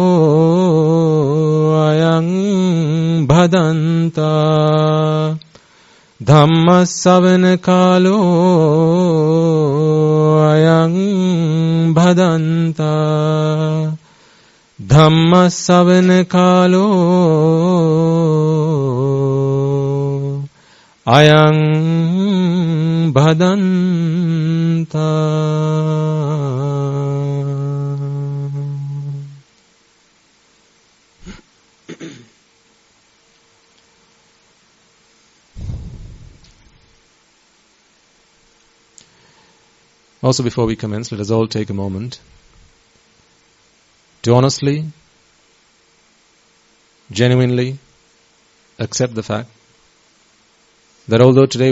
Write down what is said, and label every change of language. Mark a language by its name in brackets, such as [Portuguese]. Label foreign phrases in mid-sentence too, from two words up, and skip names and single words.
[Pali] Ayang Bhadanta Dhamma Savana Kalo Ayang Bhadanta Dhamma Savana Kalo Ayang Bhadanta. [English] Also, before we commence, let us all take a moment to honestly genuinely accept the fact that although today